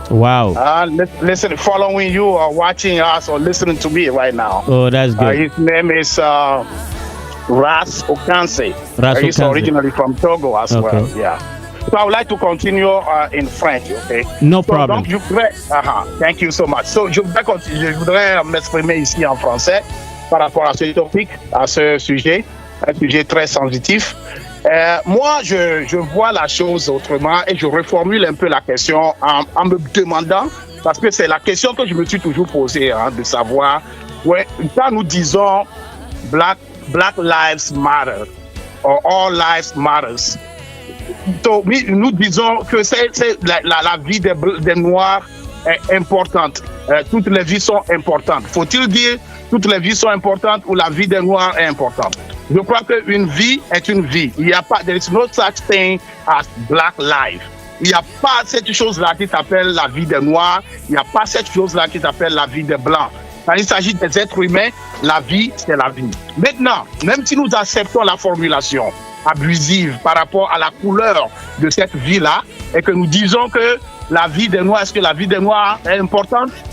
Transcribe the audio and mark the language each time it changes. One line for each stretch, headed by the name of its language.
English: Wow. Listen, following you or watching us or listening to me right now. Oh, that's good. His name is Ras Okanse. He's originally from Togo as well. Yeah. So I would like to continue in French, okay? No problem. Donc, thank you so much.
French: So, je voudrais m'exprimer ici en français par rapport à ce topic, à ce sujet, un sujet très sensitif. Moi, je vois la chose autrement et je reformule un peu la question en me demandant, parce que c'est la question que je me suis toujours posée, de savoir, quand nous disons Black Lives Matter, or All Lives Matters, donc, nous disons que c'est la vie des Noirs est importante. Toutes les vies sont importantes. Faut-il dire toutes les vies sont importantes ou la vie des Noirs est importante? Je crois qu'une vie est une vie. Il n'y a pas,
English: there is no such thing as black life.
French: Il n'y a pas cette chose-là qui s'appelle la vie des Noirs. Il n'y a pas cette chose-là qui s'appelle la vie des Blancs. Quand il s'agit des êtres humains, la vie, c'est la vie. Maintenant, même si nous acceptons la formulation abusive par rapport à la couleur de cette vie-là, et que nous disons que la vie des Noirs, est-ce que la vie des Noirs est importante?